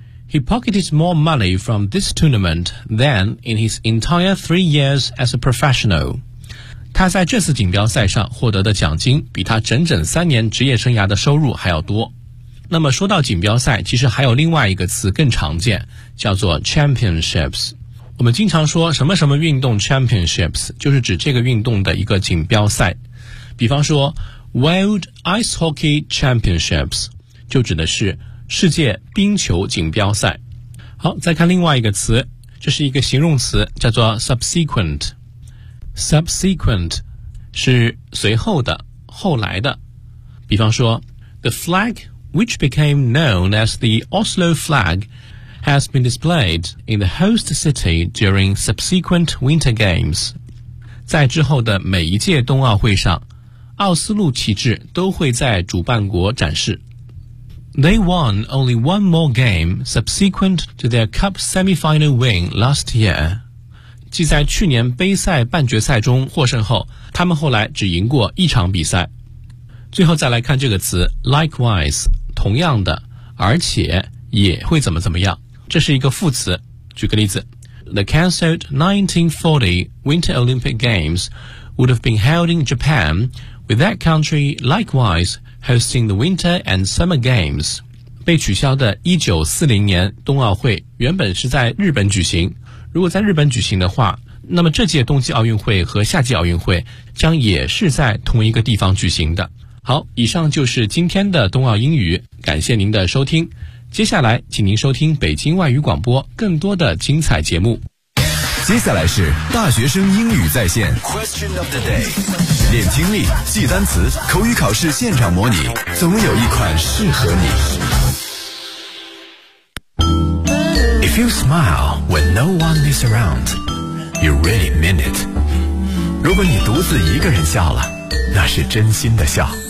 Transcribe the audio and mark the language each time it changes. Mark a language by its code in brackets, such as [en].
[en] He pocketed more money from this tournament than in his entire 3 years as a professional. [zh] 他在这次锦标赛上获得的奖金比他整整3年职业生涯的收入还要多。那么说到锦标赛，其实还有另外一个词更常见，叫做 championships。我们经常说什么什么运动 championships， 就是指这个运动的一个锦标赛。比方说World Ice Hockey Championships 就指的是世界冰球锦标赛。好，再看另外一个词，这是一个形容词，叫做 Subsequent。 Subsequent 是随后的、后来的。 [en] 比方说 The flag which became known as the Oslo flag has been displayed in the host city during subsequent winter games。 [zh] 在之后的每一届冬奥会上，奥斯陆旗帜都会在主办国展示。 [en] They won only one more game subsequent to their cup semi-final win last year. [zh] 即在去年杯赛半决赛中获胜后，他们后来只赢过一场比赛。最后再来看这个词 likewise， 同样的，而且也会怎么怎么样，这是一个副词。 [en] 举个例子， The cancelled 1940 Winter Olympic Games would have been held in Japan with that country likewise hosting the Winter and Summer Games。 [zh] 被取消的1940年冬奥会原本是在日本举行，如果在日本举行的话，那么这届冬季奥运会和夏季奥运会将也是在同一个地方举行的。好，以上就是今天的冬奥英语，感谢您的收听，接下来请您收听北京外语广播更多的精彩节目。接下来是大学生英语在线 Question of the day，练听力，记单词，口语考试现场模拟，总有一款适合你。 [en] If you smile when no one is around, you really mean it. [zh] 如果你独自一个人笑了，那是真心的笑。